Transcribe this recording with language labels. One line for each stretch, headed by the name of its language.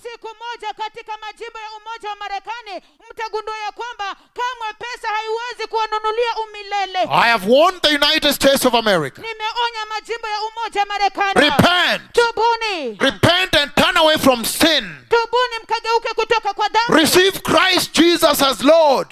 Swahili: Siku moja katika majimbo ya Umoja wa Marekani, mtagundua ya kwamba kamwe pesa haiwezi kuwanunulia umilele.
English: I have warned the United States of America.
Swahili: Nimeonya majimbo ya Umoja wa Marekani.
English: Repent.
Swahili: Tubuni.
English: Repent and turn away from sin.
Swahili: Tubuni mkageuke kutoka kwa dhambi.
English: Receive Christ Jesus as Lord.